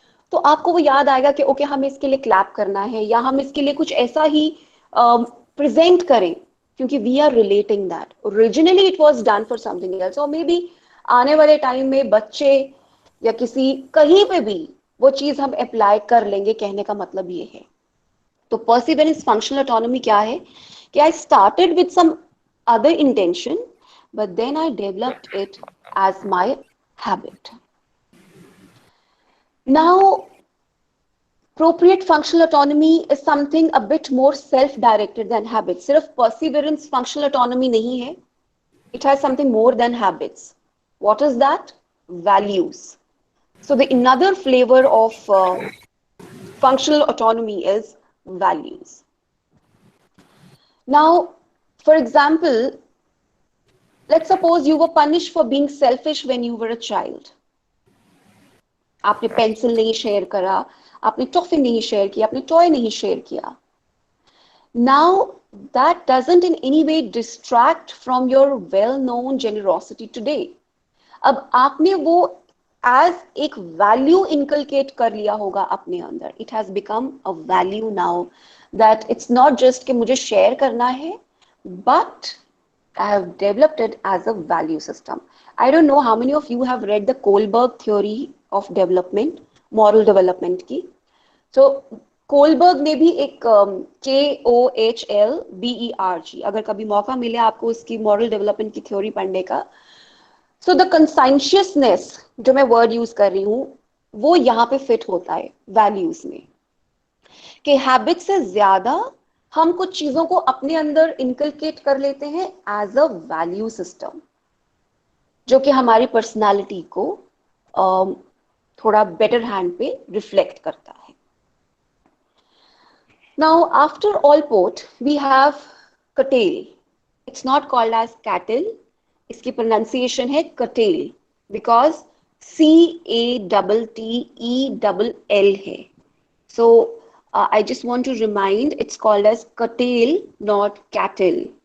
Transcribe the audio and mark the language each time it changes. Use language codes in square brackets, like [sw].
[hi] तो आपको वो याद आएगा कि ओके हमें इसके लिए क्लैप करना है या हम इसके लिए कुछ ऐसा ही प्रेजेंट करें, क्योंकि [en] We are relating that originally it was done for something else. [hi] और [en] maybe [hi] आने वाले टाइम में बच्चे या किसी कहीं पे भी वो चीज हम अप्लाई कर लेंगे, कहने का मतलब ये है। तो परसिवेरेंस फंक्शनल ऑटोनॉमी क्या है कि [en] I started with some other intention but then I developed it as my habit. [hi] Now [en] appropriate functional autonomy is something a bit more self-directed than habits. सिर्फ perseverance functional autonomy [hi] नहीं है, [en] it has something more than habits. What is that? Values. So the another flavor of functional autonomy is values. Now, for example, let's suppose you were punished for being selfish when you were a child. [hi] आपने pencil नहीं share करा, आपने toffee नहीं share किया, आपने toy नहीं share किया. [en] Now, that doesn't in any way distract from your well-known generosity today. [hi] अब आपने वो as एक value inculcate कर लिया होगा अपने अंदर. [en] It has become a value now that it's not just [hi] कि मुझे share करना है, [en] but I have developed it as a value system. I don't know how many of you have read the Kohlberg theory of development, moral development की. [hi] So Kohlberg ने भी एक KOHLBERG, अगर कभी मौका मिले आपको उसकी मॉरल डेवलपमेंट की थ्योरी पढ़ने का, [en] so the conscientiousness [hi] जो मैं वर्ड यूज कर रही हूँ वो यहाँ पे फिट होता है वैल्यूज में, कि हैबिट से ज्यादा हम कुछ चीजों को अपने अंदर इनकलकेट कर लेते हैं [en] as a value system, [hi] जो कि हमारी पर्सनालिटी को थोड़ा बेटर हैंड पे रिफ्लेक्ट करता है. [en] Now, after all port, we have curtail. It's not called as cattle. [hi] इसकी pronunciation है [en] curtail because CATTELL है. So, I just want to remind it's called as curtail, not cattle.